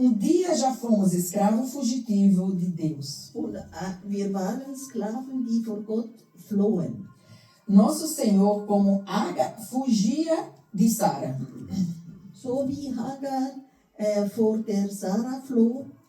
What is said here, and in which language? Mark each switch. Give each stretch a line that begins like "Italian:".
Portuguese: Dia já fomos escravo fugitivo de Deus.
German: Und wir waren Sklaven, die vor Gott flohen.
Portuguese: Nosso Senhor, como Agar, fugia de Sara.
German: So wie Hagar vor der Sarah floh.